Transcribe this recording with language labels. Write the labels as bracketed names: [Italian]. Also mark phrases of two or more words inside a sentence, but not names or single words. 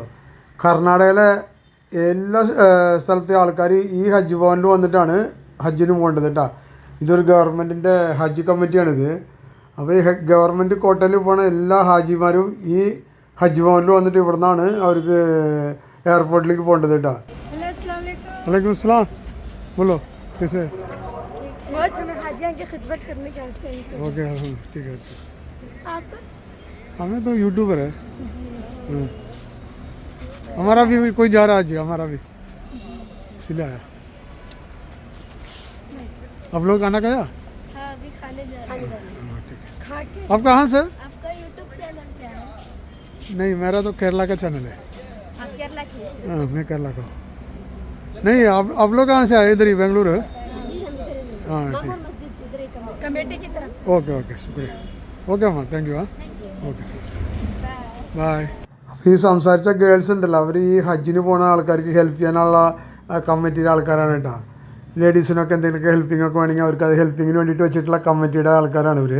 [Malayalam] കർണാടകയിലെ എല്ലാ സ്ഥലത്തെ ആൾക്കാർ ഈ ഹജ്ജ് ഭവനിൽ വന്നിട്ടാണ് ഹജ്ജിന് പോകേണ്ടത് കേട്ടോ. ഇതൊരു ഗവൺമെൻറ്റിൻ്റെ ഹജ്ജ് കമ്മിറ്റിയാണിത്. അപ്പോൾ ഈ ഗവൺമെൻറ് കോട്ടയിൽ പോണ എല്ലാ ഹാജിമാരും ഈ ഹജ്ജ് ഭവനിൽ വന്നിട്ട് ഇവിടെ നിന്നാണ് അവർക്ക് എയർപോർട്ടിലേക്ക് പോകേണ്ടത് കേട്ടോ. [Arabic] وعليكم السلام. [Hindi] बोलो कैसे? बहुत हमें हाजियाँ की खिदमत करने के वास्ते ओके ठीक है. आप हमें तो यूट्यूबर है. हमारा भी कोई जा रहा है आज, हमारा भी इसलिए आया. आप लोग खाना खाया? हाँ अभी खाने जा रहे हैं. ठीक है. खा के आप कहाँ से? आपका यूट्यूब चैनल क्या है? नहीं, मेरा तो केरला का चैनल है. आप केरला के? हाँ, मैं केरला का. नहीं, आप लोग कहाँ से आए? इधर ही बेंगलुरु है. जी हम इधर ही हाँ माहौल मस्जिद इधर ही कमेटी की तरफ से. [English] okay okay shukriya. okay amma, thank you. okay bye. [Malayalam] അപ്പോൾ ഈ സംസാരിച്ച ഗേൾസ് ഉണ്ടല്ലോ, അവർ ഈ ഹജ്ജിന് പോകുന്ന ആൾക്കാർക്ക് ഹെൽപ്പ് ചെയ്യാനുള്ള കമ്മിറ്റിയുടെ ആൾക്കാരാണ് കേട്ടോ. ലേഡീസിനൊക്കെ എന്തെങ്കിലുമൊക്കെ ഹെൽപ്പിംഗ് ഒക്കെ വേണമെങ്കിൽ അവർക്ക് അത് ഹെൽപ്പിങ്ങിന് വേണ്ടിയിട്ട് വെച്ചിട്ടുള്ള കമ്മിറ്റിയുടെ ആൾക്കാരാണ് ഇവർ.